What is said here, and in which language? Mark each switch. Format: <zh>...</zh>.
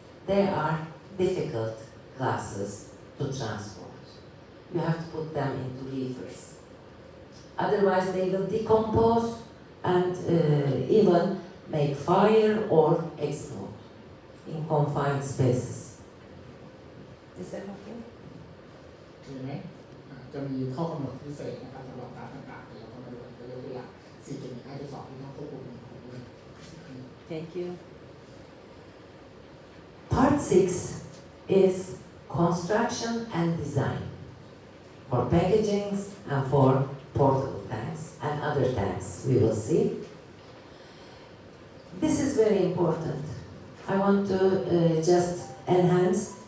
<en>They are difficult gases to transport. You have to put them into reefers. Otherwise they will decompose and even make fire or explode in confined spaces. Is that okay?</en> <th>เห็นไหมจะมีข้อกำหนดพิเศษนะครับสำหรับการต่างๆเดี๋ยวเรามาดูกันยกตัวอย่าง 4.1.2 ที่ต้องควบคุมของด้วย</th> <en>Thank you. Part 6 is construction and design for packagings and for portable tanks and other tanks we will see. This is very important. I want to just enhance.</en>